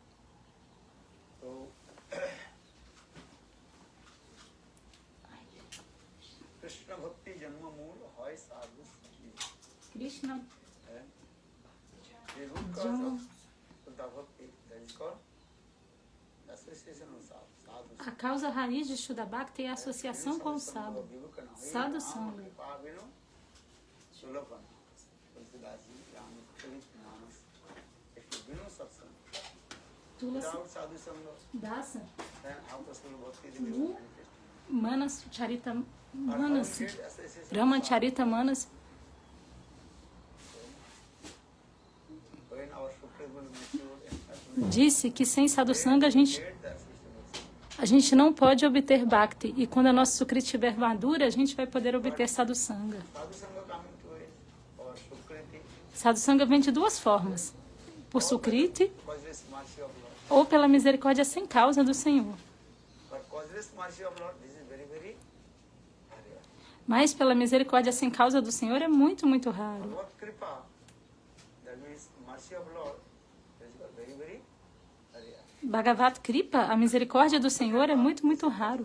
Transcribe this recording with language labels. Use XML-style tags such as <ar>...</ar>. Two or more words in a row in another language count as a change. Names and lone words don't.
<pt>Krishna a causa raiz de</pt> <sa>Shuddha Bhakti</sa> <pt>é a associação com o sadhu,</pt> <sa>sadhu sangha.</sa> <pt>Dasa Manas Charita Manas Rama Charita Manas disse que sem</pt> <sa>sadhu sangha</sa> <pt>a gente não pode obter Bhakti, e quando a nossa Sukriti estiver madura, a gente vai poder obter</pt> <sa>sadhu sangha. Sadhu sangha</sa> <pt>vem de duas formas: por Sukriti ou pela misericórdia sem causa do Senhor. Mas pela misericórdia sem causa do Senhor é muito, muito raro.</pt> <sa>भगवत् कृपा,</sa> <pt>a misericórdia do Senhor, é muito, muito raro.</pt>